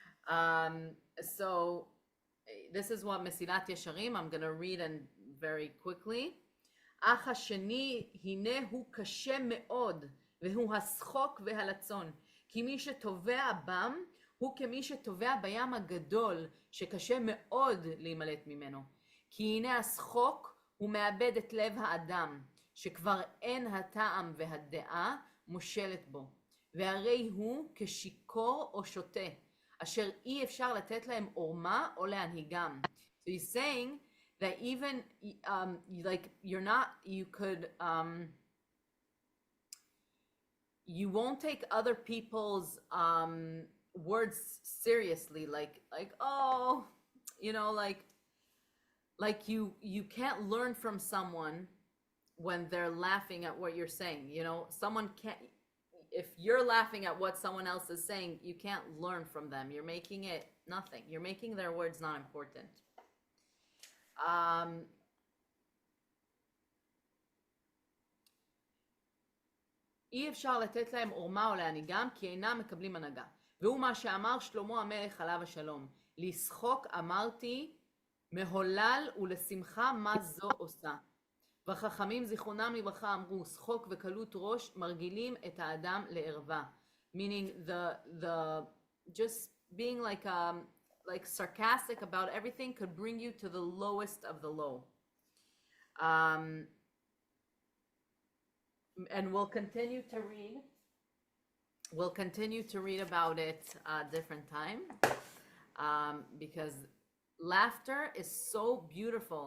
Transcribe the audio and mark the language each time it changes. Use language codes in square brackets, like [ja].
[en] um, so this is what Mesilat Yesharim, I'm going to read and very quickly. [he] אך השני, הנה הוא קשה מאוד, והוא השחוק והלצון. כי מי שטובע בם, הוא כמי שטובע בים הגדול, שקשה מאוד להימלט ממנו. כי הנה השחוק, הוא מאבד את לב האדם, שכבר אין הטעם והדעה מושלת בו. והרי הוא כשיכור או שוטה, אשר אי אפשר לתת להם עורמה או להנהיגם. [en] So he's saying that even like you're not, you could you won't take other people's words seriously, like oh, you know, like you can't learn from someone when they're laughing at what you're saying. You know, someone can't, if you're laughing at what someone else is saying, you can't learn from them. You're making it nothing. You're making their words not important. [he] אי אפשר לתת להם עורמה או להנהיגם, כי אינם מקבלים הנהגה. והוא מה שאמר שלמה המלך עליו השלום. לשחוק אמרתי, מהולל ולשמחה מה זו עושה. וחכמים זיכרונם לברכה אמרו, שחוק וקלות ראש מרגילים את האדם לערווה. [en] Meaning the just being like sarcastic about everything could bring you to the lowest of the low. And we'll continue to read. We'll continue to read about it a different time, because laughter is so beautiful.